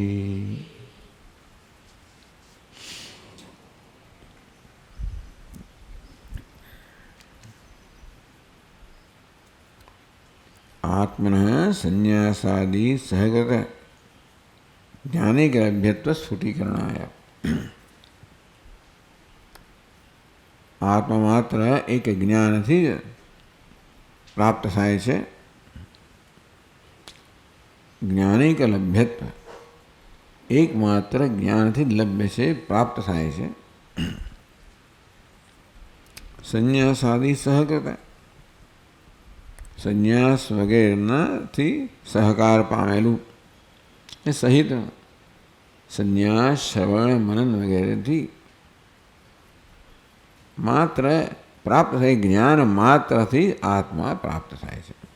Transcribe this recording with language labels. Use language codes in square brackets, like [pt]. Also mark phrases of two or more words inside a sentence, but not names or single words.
[sa] आत्मनः संन्यासादि सहगत ज्ञानिकलभ्यत्व स्फुटीकरणाय आत्मा मात्र एक ज्ञानથી [gu] પ્રાપ્ત થાય છે। [sa] જ્ઞાનિક લભ્યત્વ [gu] એકમાત્ર જ્ઞાનથી લભ્ય છે, પ્રાપ્ત થાય છે। [sa] સંન્યાસાદિ સહકૃત [gu] સંન્યાસ વગેરેનાથી સહકાર પામેલું એ સહિત સંન્યાસ શ્રવણ મનન વગેરેથી માત્ર પ્રાપ્ત થાય, જ્ઞાન માત્રથી આત્મા પ્રાપ્ત થાય છે।